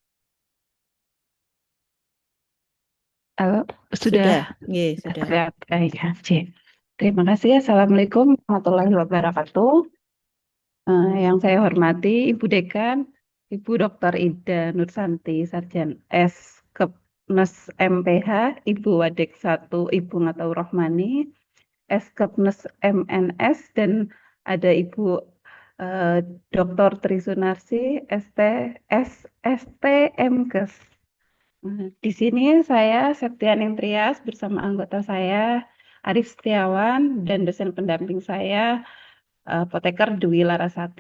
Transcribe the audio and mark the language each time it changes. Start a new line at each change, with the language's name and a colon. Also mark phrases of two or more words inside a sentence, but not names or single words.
Indonesian: Halo, sudah Nggih, sudah. terlihat. Ya, terima kasih.
Arabic: السلام عليكم ورحمة الله وبركاته.
Indonesian: Yang saya hormati Ibu Dekan, Ibu Dr. Ida Nursanti, Sarjan S. Kepnes MPH, Ibu Wadek 1, Ibu Ngataur Rohmani, S. Kepnes MNS, dan ada Ibu Dr. Trisunarsi, ST MKes. Di sini saya Septianing Trias bersama anggota saya Arif Setiawan dan dosen pendamping saya Apoteker Dwi Larasati.